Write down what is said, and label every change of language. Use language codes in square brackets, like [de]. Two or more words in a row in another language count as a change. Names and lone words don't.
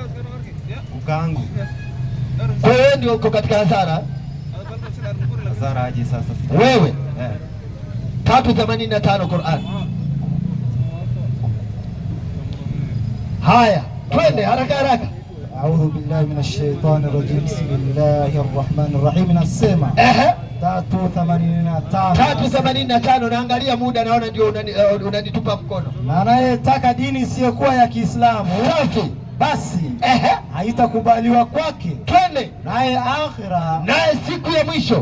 [sw] Ukaangu. Kwa hiyo ndio uko katika hasara? Hasara aje sasa? Wewe? 385 Qur'an. Haya, twende haraka haraka. [ar] أعوذ بالله من الشيطان الرجيم. بسم الله الرحمن الرحيم. [sw] Nasema 385. Naangalia muda, naona ndio unanitupa mkono. Na anayetaka dini isiyokuwa ya Kiislamu basi haitakubaliwa kwake. Twende naye akhira, naye siku ya mwisho